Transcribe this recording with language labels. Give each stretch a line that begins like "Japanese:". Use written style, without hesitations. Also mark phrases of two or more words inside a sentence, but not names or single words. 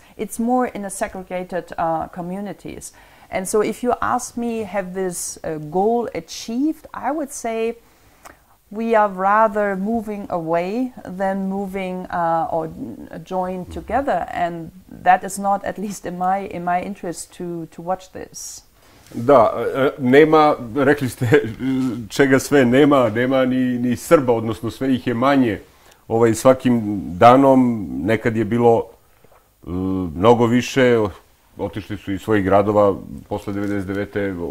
English: It's more in a segregated communities. And so if you ask me, have this goal achieved, I would say we are rather moving away than moving or joined together. And that is not, at least in my interest, to watch this.
Serbian: Da, nema, rekli ste čega sve nema ni Srba, odnosno sve ih je manje. Svakim danom nekad je bilo mnogo više, otišli su iz svojih gradova posle 99.